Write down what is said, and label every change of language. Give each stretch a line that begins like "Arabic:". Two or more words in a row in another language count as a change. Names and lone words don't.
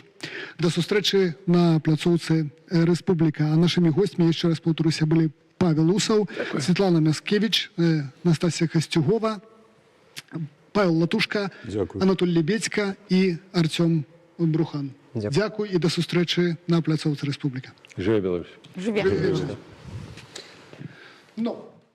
Belarusian: Да сустрэчы на пляцоўцы Рэспубліка. А нашымі гостьмі, яшчэ раз паўторюся, былі Павел Усаў, Светлана Мяскевич, Настасія Касцюгова, Павел Латушка, Анатоль Лебедька і Артём Брухан.
Ukrainian: Дякую і до зустрічі на пляцовці Республіка. Жиє Білорусь. Живе. Ну,